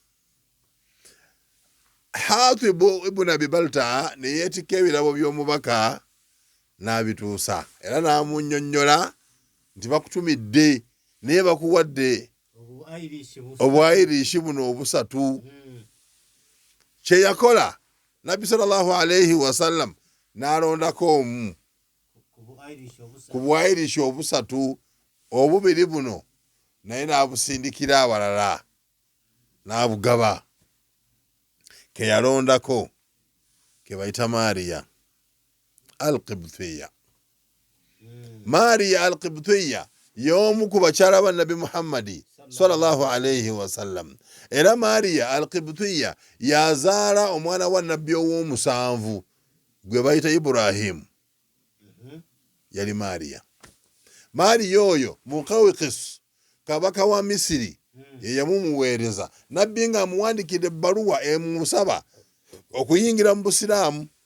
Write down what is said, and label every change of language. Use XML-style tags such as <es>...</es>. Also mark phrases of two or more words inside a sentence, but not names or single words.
<lg>Hatibu ibn Abi Baltaa ne yeetikka ebirabo by'omubaka n'abituusa, era n'amunnyonnyola nti bakutumidde naye bakuwadde obwayiriishi buno obusatu kye yakola nabbi</lg> <ar>صلى الله عليه وسلم</ar> <lg>n'alondako omu ku bwayiriishi obusatu, obubiri buno naye n'abusindikira awalala n'abugaba. Ke yalondako ke bayita Mariya al-Qibtiyya. Mariya al-Qibtiyya y'omu ku bakyala ba Nabi Muhammadi</lg> <ar>صلى الله عليه وسلم.</ar> <lg>Era Mariya al-Qibtiyya yazaala omwana wa nabbi ow'omusanvu gwe bayita Ibrahimu. Yali Mariya. Mariya oyo Muqawqis kabaka wa Misiri ye yamumuweereza, nabbi nga amuwandikira ebbaluwa emusaba okuyingira mu Busiraamu.</lg>